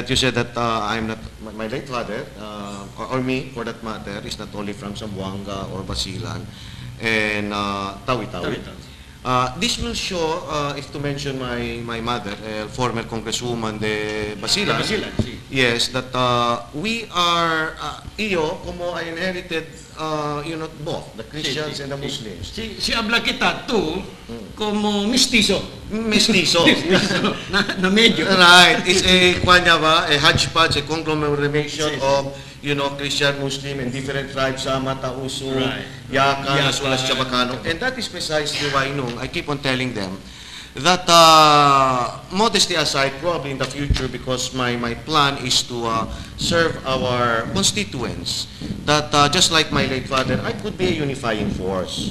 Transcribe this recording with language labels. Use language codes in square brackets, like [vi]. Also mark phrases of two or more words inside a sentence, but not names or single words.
[en] That you said that I'm not, my late father, or me for that matter, is not only from Zamboanga or Basilan and Tawi-Tawi. This will show, if to mention my mother, former Congresswoman de Basilan, Basilan, si. yes, that we are, iyo, como I inherited, both, the Christians and the Muslims. [cbk] Si Ablakita, tu, como mistizo. Mestizo. na medyo. [en] Right. It's a, a hodgepodge, a conglomeration [cbk] Sí, sí. [en] of, Christian, Muslim, and different tribes, Samata, Usu, Right. Yakan, as well as Yakan. Chabacano. And that is precisely why, I keep on telling them that, modesty aside, probably in the future, because my plan is to serve our constituents, that just like my late father, I could be a unifying force.